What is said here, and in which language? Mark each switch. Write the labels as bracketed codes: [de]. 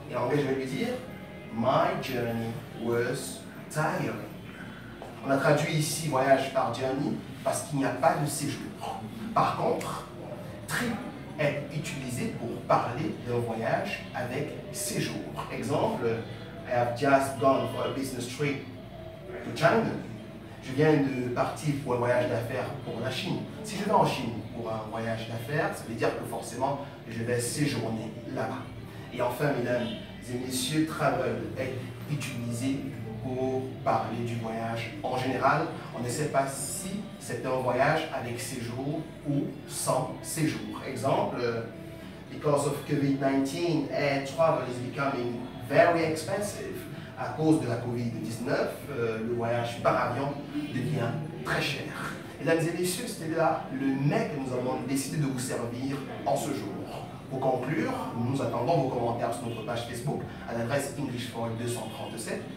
[fr] Et en anglais, je vais lui dire, [en] my journey was tiring. [fr] On a traduit ici voyage par journey parce qu'il n'y a pas de séjour. Par contre, trip est utilisé pour parler d'un voyage avec séjour. [en] Exemple, I have just gone for a business trip to China. [fr] Je viens de partir pour un voyage d'affaires pour la Chine. Si je vais en Chine pour un voyage d'affaires, ça veut dire que forcément, je vais séjourner là-bas. Et enfin, mesdames et messieurs, travel est utilisé pour parler du voyage. En général, on ne sait pas si c'est un voyage avec séjour ou sans séjour. [en] Exemple, because of COVID-19, air travel is becoming very expensive. [fr] À cause de la COVID-19, le voyage par avion devient très cher. Mesdames et messieurs, c'était là le mets que nous avons décidé de vous servir en ce jour. Pour conclure, nous attendons vos commentaires sur notre page Facebook à l'adresse English for All 237.